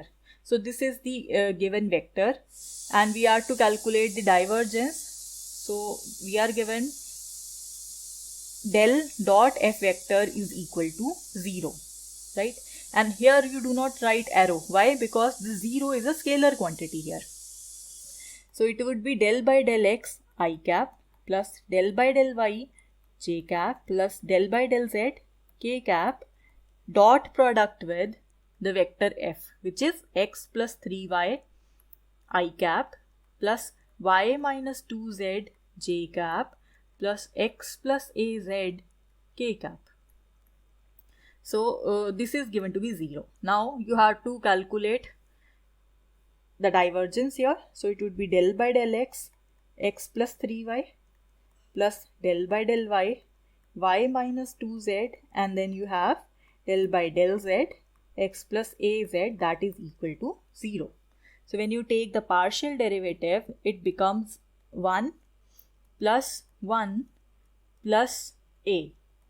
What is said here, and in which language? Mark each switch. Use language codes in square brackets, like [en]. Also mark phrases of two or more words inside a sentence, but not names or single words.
[en] So this is the given vector and we are to calculate the divergence. So we are given del dot f vector is equal to 0. Right? And here you do not write arrow. Why? Because the 0 is a scalar quantity here. So it would be del by del x I cap plus del by del y j cap plus del by del z k cap dot product with the vector f, which is x plus 3y I cap plus y minus 2z j cap plus x plus az k cap. So this is given to be 0. Now you have to calculate the divergence here. So it would be del by del x, x plus 3y plus del by del y, y minus 2z, and then you have del by del z, x plus az, that is equal to 0. So when you take the partial derivative, it becomes 1 plus 1 plus a.